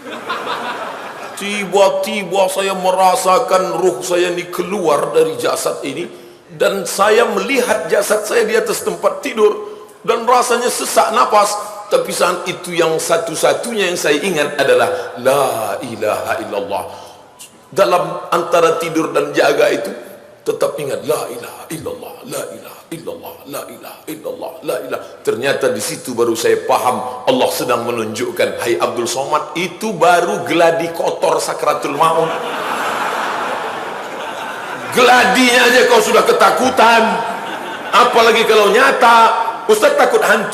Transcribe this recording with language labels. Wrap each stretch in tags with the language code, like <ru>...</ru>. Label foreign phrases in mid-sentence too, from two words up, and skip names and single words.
<id>Tiba-tiba saya merasakan ruh saya ini keluar dari jasad ini, dan saya melihat jasad saya di atas tempat tidur, dan rasanya sesak napas. Tapi saat itu yang satu-satunya yang saya ingat adalah</id> <ar>لا إله إلا الله.</ar> <id>Dalam antara tidur dan jaga itu tetap ingat</id> <ar>لا إله إلا الله, لا إله إلا الله, لا إله إلا الله, لا إله.</ar> <id>Ternyata di situ baru saya paham Allah sedang menunjukkan, hai Abdul Somad, itu baru geladi kotor sakratul maut. Geladinya aja kau sudah ketakutan, apalagi kalau nyata. Ustaz takut hantu?</id>